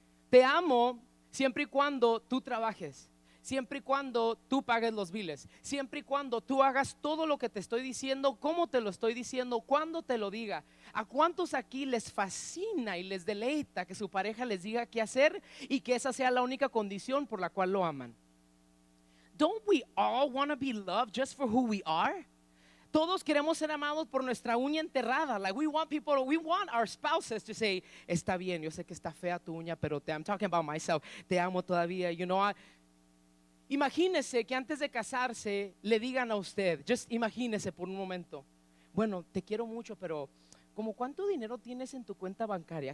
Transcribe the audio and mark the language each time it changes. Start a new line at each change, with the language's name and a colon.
Spanish: Te amo siempre y cuando tú trabajes, siempre y cuando tú pagues los biles, siempre y cuando tú hagas todo lo que te estoy diciendo, cómo te lo estoy diciendo, cuando te lo diga. ¿A cuántos aquí les fascina y les deleita que su pareja les diga qué hacer y que esa sea la única condición por la cual lo aman?
English: Don't we all want to be loved just for who we are?
Spanish: Todos queremos ser amados por nuestra uña enterrada.
English: Like we want our spouses to say,
Spanish: está bien, yo sé que está fea tu uña, pero
English: I'm talking about myself,
Spanish: te amo todavía,
English: you know.
Spanish: Imagínese que antes de casarse le digan a usted, just imagínese por un momento, bueno, te quiero mucho, pero ¿como cuánto dinero tienes en tu cuenta bancaria?